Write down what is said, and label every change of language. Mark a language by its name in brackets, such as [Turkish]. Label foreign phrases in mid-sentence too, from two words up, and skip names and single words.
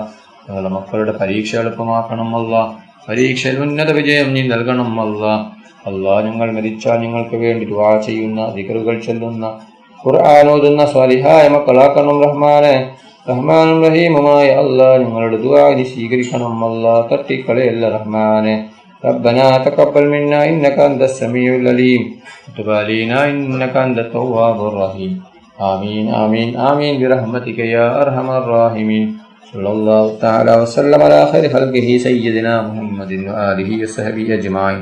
[Malayalam] ഞങ്ങളുടെ മക്കളുടെ പരീക്ഷ എളുപ്പമാക്കണം അല്ലാഹ്. പരീക്ഷയിൽ ഉന്നത വിജയം നീ നൽകണം അല്ലാഹ്. അല്ലാഹ്, ഞങ്ങൾ മരിച്ചാൽ ഞങ്ങൾക്ക് വേണ്ടി ദുആ ചെയ്യുന്ന, ദിക്റുകൾ ചൊല്ലുന്ന, ഖുർആൻ ഓതുന്ന സ്വാലിഹായ മക്കളാക്കണം റഹ്മാനെ. റഹ്മാനും റഹീമുമായ അല്ലാഹ്, ഞങ്ങളുടെ ദുആ നീ സ്വീകരിക്കണം അല്ലാഹ്. തട്ടിക്കളയല്ല റഹ്മാനെ. [Arabic] ربنا تقبل منا إنك أنت السميع العليم وتب علينا إنك أنت التواب الرحيم. آمين آمين آمين برحمتك يا أرحم الراحمين. صلى الله تعالى وسلم على خير خلقه سيدنا محمد وآله وصحبه أجمعين.